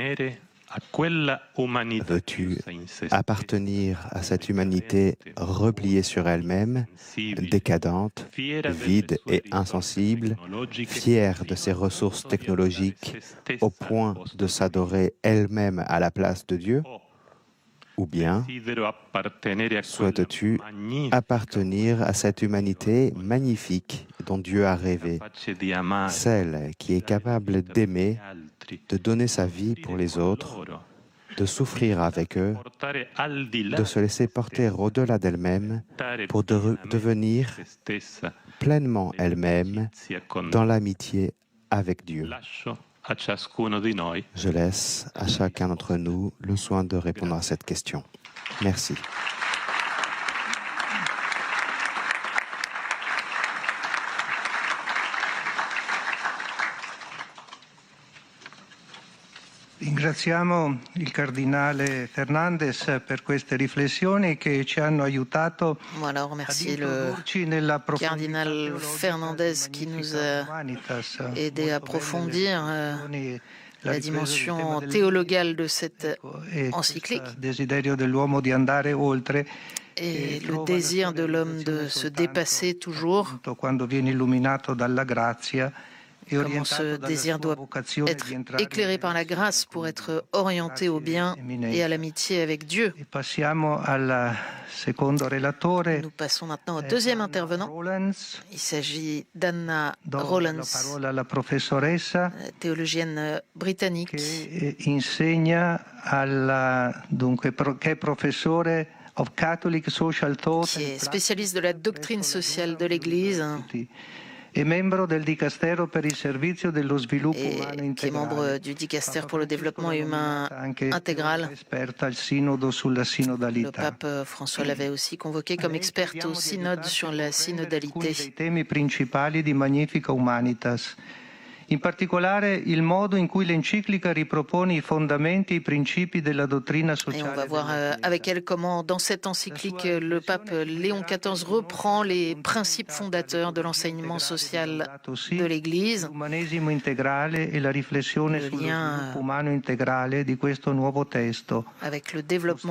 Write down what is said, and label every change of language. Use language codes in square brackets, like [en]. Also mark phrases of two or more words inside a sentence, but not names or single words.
[fr] Veux-tu appartenir à cette humanité repliée sur elle-même, décadente, vide et insensible, fière de ses ressources technologiques au point de s'adorer elle-même à la place de Dieu? Ou bien [it] desidero appartenere a quella [fr] souhaites-tu [it] magnifica [fr] appartenir à cette humanité magnifique dont Dieu a rêvé, [it] capace di amare [fr] celle qui est capable d'aimer, [it] gli altri, [fr] de donner sa vie pour les autres, [it] loro, [fr] de souffrir avec eux, [it] portare al di là [fr] de se laisser porter au-delà d'elle-même [it] stare [fr] pour devenir [it] se stessa [fr] pleinement elle-même [it] nell'amicizia con [fr] dans l'amitié avec Dieu. [it] lascio a ciascuno di noi [fr] Je laisse à chacun d'entre nous le soin de répondre à cette question. Merci. [it] Ringraziamo il Cardinale Fernandez per queste riflessioni che ci hanno aiutato [fr] Voilà, on [it] ad [fr] remercie le [it] introdurci nella profondità [fr] cardinal [it] teologica [fr] Fernandez qui [it] di [fr] nous [it] Magnificat a Humanitas. [fr] aidé à [it] Molto belle le [fr] approfondir [it] riflessioni, la [fr] la [it] ripresa del tema [fr] dimension [it] del [fr] théologale de cette [it] e [fr] encyclique [it] questo desiderio dell'uomo di andare oltre [fr] et [it] che [fr] le [it] trova la [fr] désir [it] sua [fr] de l'homme de [it] realizzazione se soltanto, [fr] dépasser toujours. [it] appunto, quando viene illuminato dalla grazia e [fr] Comment [it] orientato [fr] ce [it] dalla [fr] désir [it] sua [fr] doit [it] vocazione [fr] être [it] di entrare [fr] éclairé [it] in [fr] par la [it] relazione [fr] grâce pour [it] con [fr] être [it] Dio. [fr] orienté au [it] Grazie, [fr] bien et à [it] Eminenza. [fr] l'amitié avec Dieu. [it] E passiamo al secondo relatore, [fr] Nous passons maintenant au deuxième [it] Anna [fr] intervenant. [it] Rollins. [fr] Il s'agit d'Anna [it] Do la [fr] Rollins, [it] parola alla professoressa [fr] théologienne britannique, [it] che insegna che è professore [en] of Catholic Social Thought [fr] qui est [en] and [fr] spécialiste de la doctrine sociale de l'Église [it] University e membro del Dicastero per il servizio dello sviluppo umano [fr] et qui est membre [it] integrale. [fr] du Dicaster [it] Papa [fr] pour le [it] Francesco [fr] développement [it] l'ha [fr] humain [it] nominata anche [fr] intégral. [it] esperta al sinodo sulla [fr] Le [it] sinodalità. [fr] pape François l'avait aussi convoqué comme [it] Lei [fr] experte [it] chiediamo [fr] au [it] di [fr] synode [it] aiutarci [fr] sur [it] a [fr] la [it] comprendere alcuni [fr] synodalité. [it] dei temi principali di Magnificat Humanitas. In particolare il modo in cui l'enciclica ripropone i fondamenti e i principi della dottrina [fr] Et [it] sociale [fr] on va voir [it] della [fr] avec [it] Chiesa. [fr] elle comment, dans cette encyclique, le pape Léon XIV reprend les principes fondateurs de l'enseignement social de l'Église. [it] L'umanesimo integrale e la riflessione [fr] Le [it] sullo [fr] lien [it] sviluppo umano integrale di questo nuovo testo. [fr] avec le développement